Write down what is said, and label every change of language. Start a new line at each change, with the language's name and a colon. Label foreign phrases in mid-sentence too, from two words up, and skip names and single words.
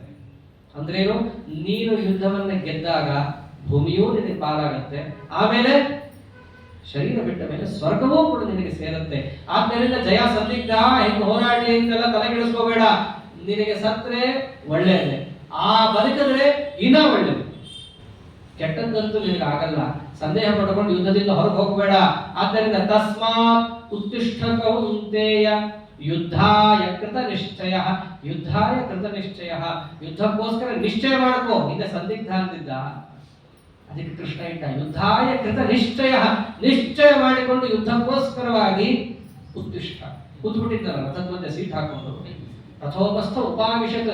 Kannada: ಅಂದ್ರೇನು, ನೀನು ಯುದ್ಧವನ್ನ ಗೆದ್ದಾಗ ಭೂಮಿಯೂ ನಿನಗೆ ಪಾಲಾಗತ್ತೆ, ಆಮೇಲೆ ಶರೀರ ಬಿಟ್ಟ ಮೇಲೆ ಸ್ವರ್ಗವೂ ಕೂಡ ನಿನಗೆ ಸೇರುತ್ತೆ. ಆದ್ದರಿಂದ ಜಯ ಸಂದಿಗ್ಧ ಹೆಂಗ್ ಹೋರಾಡ್ಲಿ ಅಂತೆಲ್ಲ ತಲೆಗೆಡಿಸ್ಕೋಬೇಡ. ನಿನಗೆ ಸತ್ರೆ ಒಳ್ಳೆಯದೇ, ಆ ಬದುಕಿದ್ರೆ ಇನ್ನ ಒಳ್ಳೆಯದು, ಕೆಟ್ಟದ್ದಂತೂ ನಿನಗೆ ಆಗಲ್ಲ. ಸಂದೇಹ ಪಡ್ಕೊಂಡು ಯುದ್ಧದಿಂದ ಹೊರಗೆ ಹೋಗಬೇಡ.
Sanskrit: ಆದ್ದರಿಂದ ತಸ್ಮಾತ್ ಉತ್ತಿಷ್ಠ ಕೌಂತೇಯ ಯುದ್ಧಾಯ ಕೃತ ನಿಶ್ಚಯ. ಯುದ್ಧಾಯ ಕೃತ ನಿಶ್ಚಯ,
Kannada: ಯುದ್ಧಕ್ಕೋಸ್ಕರ ನಿಶ್ಚಯ ಮಾಡ್ಕೋ. ಹಿಂದೆ ಸಂದಿಗ್ಧ ಅಂತಿದ್ದ, ಅದಕ್ಕೆ ಕೃಷ್ಣ ಇಟ್ಟ
Sanskrit: ಯುದ್ಧಾಯ ಕೃತ ನಿಶ್ಚಯ.
Kannada: ನಿಶ್ಚಯ ಮಾಡಿಕೊಂಡು ಯುದ್ಧಕ್ಕೋಸ್ಕರವಾಗಿ ಉತ್ತಿಷ್ಠ. ಕೂತ್ಬಿಟ್ಟಿದ್ದಾರ ರಥದ ಮಧ್ಯೆ ಸೀಟ್ ಹಾಕೊಂಡು,
Sanskrit: ರಥೋಪಸ್ಥ ಉಪಾವಿಶತ್.